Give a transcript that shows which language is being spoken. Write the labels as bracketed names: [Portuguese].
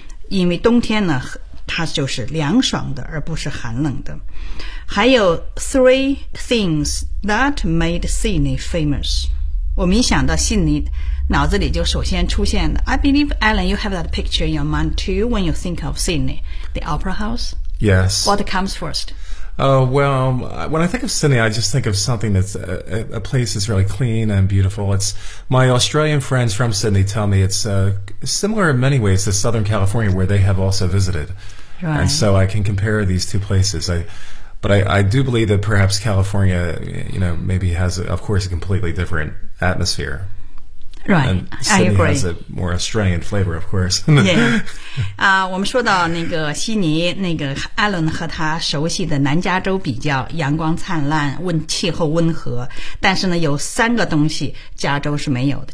[Chinese] 因为冬天呢它就是凉爽的而不是寒冷的。还有 [English] three things that made Sydney famous. [Chinese] 我们一想到悉尼脑子里就首先出现的。 [English] I believe, Alan, you have that picture in your mind too when you think of Sydney. The Opera House? Yes. What comes first? Well, when I think of Sydney, I just think of something that's a place that's really clean and beautiful. It's, my Australian friends from Sydney tell me it's similar in many ways to Southern California, where they have also visited. Right. And so I can compare these two places. But I do believe that perhaps California, you know, maybe has, of course, a completely different atmosphere. Right, Sydney I agree. Has a more Australian flavor, of course. Yeah. [Chinese] 我们说到那个悉尼，那个艾伦和他熟悉的南加州比较，阳光灿烂，温气候温和。但是呢，有三个东西加州是没有的。